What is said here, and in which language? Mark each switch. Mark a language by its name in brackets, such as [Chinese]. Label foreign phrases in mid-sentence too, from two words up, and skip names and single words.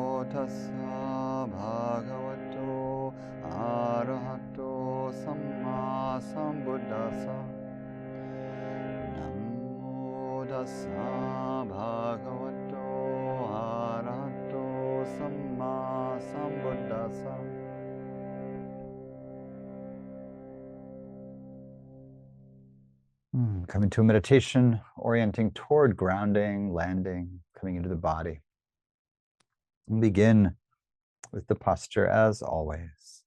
[Pali] tassa bhagavato arahato sammāsambuddhasa. Namo tassa bhagavato arahato sammāsambuddhasa. [English] Coming to a meditation, orienting toward grounding, landing, coming into the body. And begin with the posture as always.